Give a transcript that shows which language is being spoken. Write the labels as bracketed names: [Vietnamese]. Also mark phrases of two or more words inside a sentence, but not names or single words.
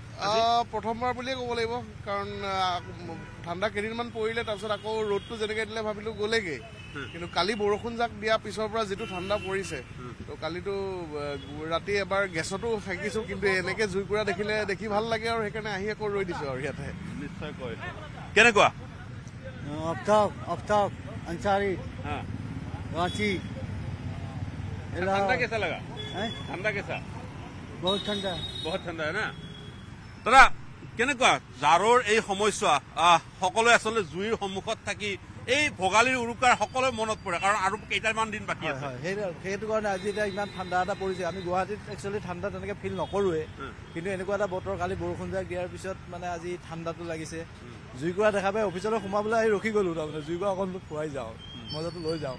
[Assamese] প্ৰথমবাৰ বুলিয়ে ক'ব লাগিব কাৰণ ঠাণ্ডা কেইদিনমান পৰিলে তাৰপিছত আকৌ ৰ'দটো যেনেকৈ দিলে ভাবিলো গ'লেগৈ কিন্তু কালি বৰষুণ জাক দিয়াৰ পিছৰ পৰা যিটো ঠাণ্ডা পৰিছে তো কালিতো ৰাতি এবাৰ গেছতো থাকিছোঁ কিন্তু এনেকৈ জুইকুৰা দেখিলে দেখি ভাল লাগে আৰু সেইকাৰণে আহি আকৌ ৰৈ দিছোঁ আৰু ইয়াতে নিশ্চয়কৈ কেনেকুৱা [Hindi] आफ्ताब अंसारी रांची ठंडा कैसा लगा ठंडा कैसा [Assamese] বহুত ঠাণ্ডা না দাদা কেনেকুৱা জাৰৰ এই সময়ছোৱা সকলোৱে আচলতে জুইৰ সন্মুখত থাকি এই ভোগালীৰ উৰুকাৰ সকলোৱে মনত পৰে কাৰণ আৰু কেইটামান দিন বাকী আছে সেইটো কাৰণে আজি এতিয়া ইমান ঠাণ্ডা এটা পৰিছে আমি গুৱাহাটীত একচুৱেলি ঠাণ্ডা তেনেকৈ ফিল নকৰোৱে কিন্তু এনেকুৱা এটা বতৰ কালি বৰষুণ যাক দিয়াৰ পিছত মানে আজি ঠাণ্ডাটো লাগিছে জুইকুৰা দেখা পাই অফিচলৈ সোমাবলৈ আহি ৰখি গ'লো তাৰমানে জুইকুৰা অকণ খুৱাই যাওঁ মজাটো লৈ যাওঁ